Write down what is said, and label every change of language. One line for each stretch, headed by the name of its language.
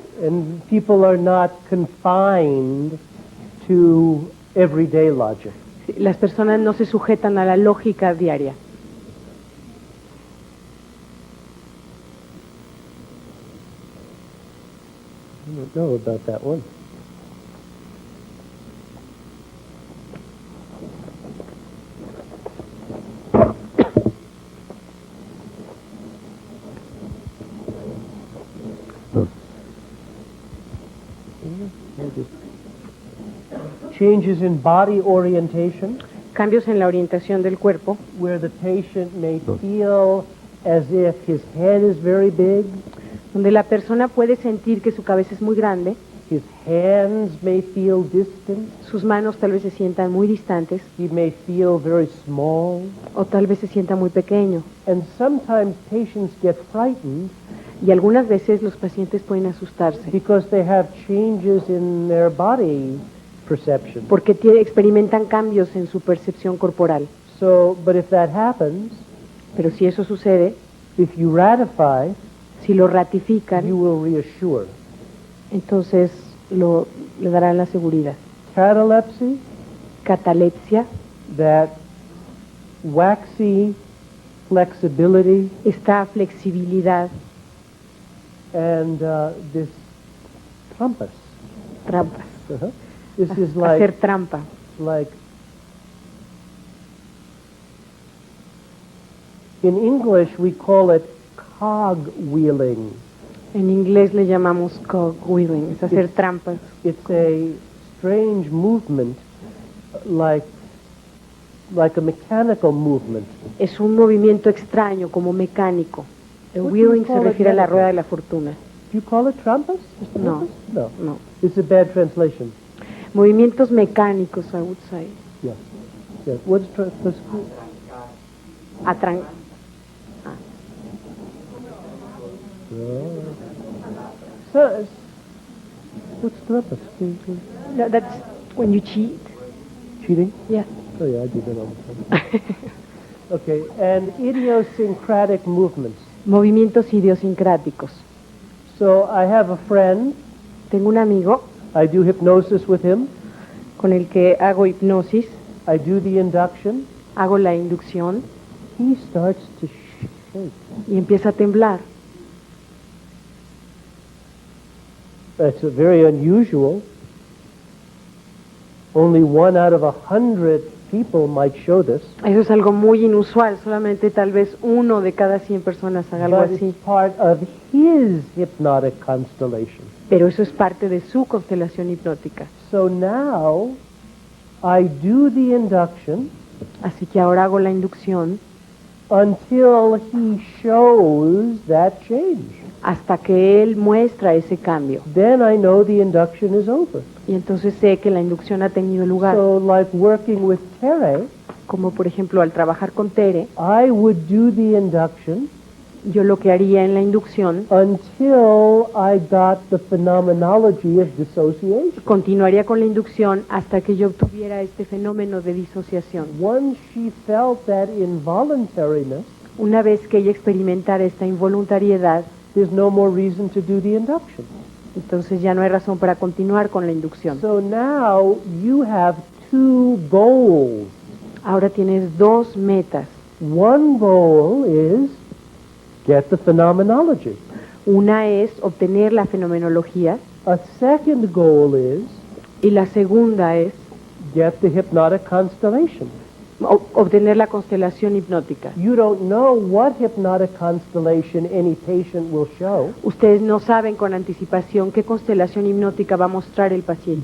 English: and people are not confined to everyday logic.
Spanish: Las personas no se sujetan a la lógica diaria.
English: I don't know about that one. Changes in body orientation,
Spanish: Cambios en la orientación del cuerpo,
English: where the patient may feel as if his head is very big,
Spanish: donde la persona puede sentir que su cabeza es muy grande,
English: his hands may feel distant,
Spanish: sus manos tal vez se sientan muy distantes
English: he may feel very small,
Spanish: o tal vez se sienta muy pequeño.
English: and sometimes patients get frightened
Spanish: Y algunas veces los pacientes pueden asustarse
English: because they have changes in their body perception.
Spanish: porque experimentan cambios en su percepción corporal.
English: So, but if that happens,
Spanish: Pero si eso sucede,
English: if you ratify,
Spanish: si lo
English: you
Spanish: ratifican,
English: will reassure.
Spanish: entonces le darán la seguridad.
English: Catalepsy,
Spanish: Catalepsia,
English: that waxy flexibility,
Spanish: esta flexibilidad,
English: and this trampas.
Spanish: trampas,
English: This is
Spanish: hacer trampa.
English: like in English we call it cogwheeling.
Spanish: En inglés le llamamos cogwheeling, es hacer trampas.
English: It's a strange movement, like a mechanical movement.
Spanish: Es un movimiento extraño, como mecánico. El
English: What do you
Spanish: wheeling se
English: call it
Spanish: refiere a la
English: medically?
Spanish: rueda de la fortuna.
English: Do you call it trampas? Mr. No.
Spanish: Trampas? No. No.
English: It's a bad translation.
Spanish: Movimientos mecánicos,
English: I would say. Yes. Yes. What's Atran- So, what's purpose? no, that's when you cheat. Cheating? Yeah. Oh yeah, I do that all the time. Okay, and idiosyncratic movements.
Spanish: Movimientos idiosincráticos.
English: So I have a friend.
Spanish: Tengo un amigo
English: I do hypnosis with him.
Spanish: con el que hago hipnosis,
English: I do the induction.
Spanish: hago la inducción
English: He starts to shake.
Spanish: y empieza a temblar.
English: That's very unusual. Only 1 out of 100 people might show this.
Spanish: Eso es algo muy inusual, solamente tal vez 1 de cada 100 personas haga algo
English: But
Spanish: así.
English: it's part of his hypnotic constellation.
Spanish: Pero eso es parte de su constelación hipnótica.
English: So now I do the induction
Spanish: Así que ahora hago la inducción
English: until he shows that change.
Spanish: hasta que él muestra ese cambio.
English: Then I know the induction is over.
Spanish: Y entonces sé que la inducción ha tenido lugar.
English: So like working with Tere,
Spanish: Como por ejemplo al trabajar con Tere,
English: I would do the induction
Spanish: yo lo que haría en la inducción,
English: until I got the phenomenology of dissociation.
Spanish: continuaría con la inducción hasta que yo obtuviera este fenómeno de disociación.
English: Once she felt that involuntariness,
Spanish: Una vez que ella experimentara esta involuntariedad,
English: there's no more reason to do the induction.
Spanish: entonces ya no hay razón para continuar con la inducción.
English: So now you have 2 goals.
Spanish: Ahora tienes 2 metas.
English: One goal is get the phenomenology.
Spanish: Una es obtener la fenomenología
English: A second goal is
Spanish: y la segunda es
English: get the hypnotic constellation.
Spanish: obtener la constelación hipnótica.
English: You don't know what hypnotic constellation any patient will show,
Spanish: Ustedes no saben con anticipación qué constelación hipnótica va a mostrar el paciente,